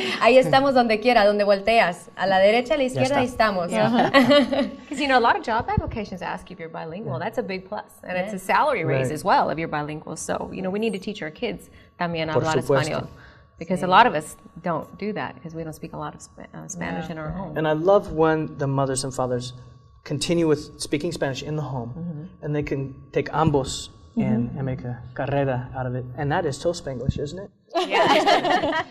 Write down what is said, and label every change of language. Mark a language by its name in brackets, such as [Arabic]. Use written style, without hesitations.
[Spanish] Ahí estamos donde quiera, donde volteas. A la derecha, a la izquierda, ahí estamos. [English] Because, a lot of job applications ask you if you're bilingual. That's a big plus. And it's a salary raise as well if you're bilingual. So, we need to teach our kids [Spanish] también hablar español. [English] Because a lot of us don't do that because we don't speak a lot of Spanish in our home. And I love when the mothers and fathers continue with speaking Spanish in the home, and they can take [Spanish] ambos [English] and make a [Spanish] carrera [English] out of it. And that is so Spanglish, isn't it? Yeah.